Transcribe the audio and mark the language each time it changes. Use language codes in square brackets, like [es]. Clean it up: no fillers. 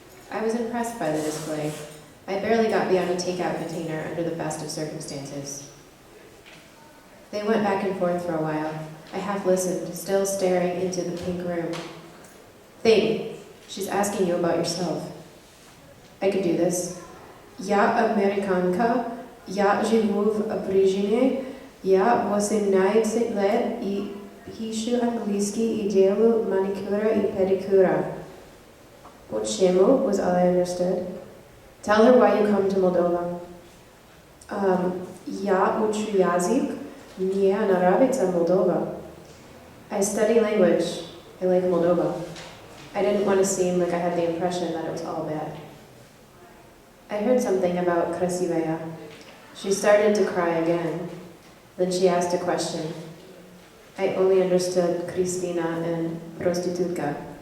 [en] I was impressed by the display. I barely got beyond a takeout container under the best of circumstances. They went back and forth for a while. I half listened, still staring into the pink room. Thing, she's asking you about yourself. I could do this. [ru] Я американка, я живу в Вержини, я 18 лет и пишу английски и делаю маникюра и педикюра. [en] Почему was all I understood. Tell her why you come to Moldova. [ru] Я учу язык, мне нравится Moldova. [en] I study language. I like Moldova. I didn't want to seem like I had the impression that it was all bad. I heard something about красивая. She started to cry again. Then she asked a question. I only understood Christina and prostitutka.